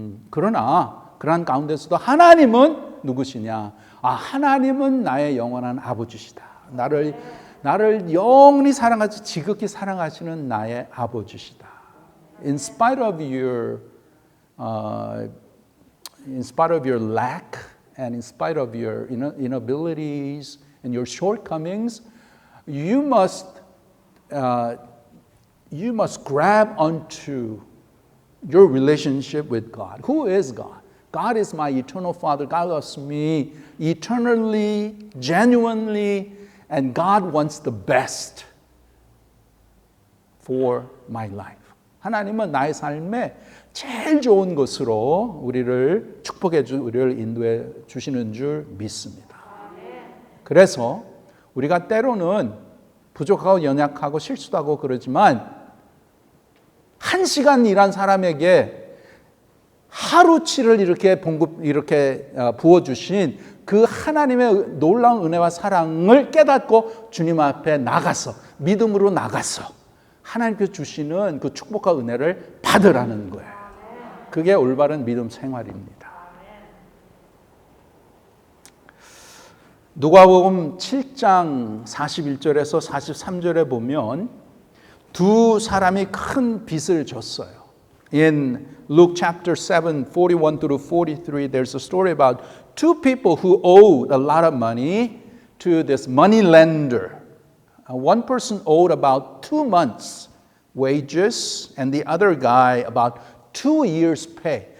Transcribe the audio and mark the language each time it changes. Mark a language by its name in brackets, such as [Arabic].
[Korean] 그러나 그러한 가운데서도 하나님은 누구시냐? 하나님은 나의 영원한 아버지시다. 나를 영원히 사랑하시 지극히 사랑하시는 나의 아버지시다. [English] In spite of your lack and in spite of your inabilities and your shortcomings, you must grab onto your relationship with God. Who is God? God is my eternal Father. God loves me eternally, genuinely, and God wants the best for my life. [Korean] 하나님은 나의 삶에 제일 좋은 것으로 우리를 축복해 우리를 인도해 주시는 줄 믿습니다. 그래서 우리가 때로는 부족하고 연약하고 실수도 하고 그러지만 1시간 일한 사람에게 하루치를 이렇게 부어주신 그 하나님의 놀라운 은혜와 사랑을 깨닫고 주님 앞에 나가서 믿음으로 나가서 하나님께서 주시는 그 축복과 은혜를 받으라는 거예요. 그게 올바른 믿음 생활입니다. 누가복음 7장 41절에서 43절에 보면 두 사람이 큰 빚을 졌어요. [English] In Luke chapter 7, 41 through 43, there's a story about two people who owed a lot of money to this money lender. One person owed about 2 months' wages and the other guy about 2 years' pay.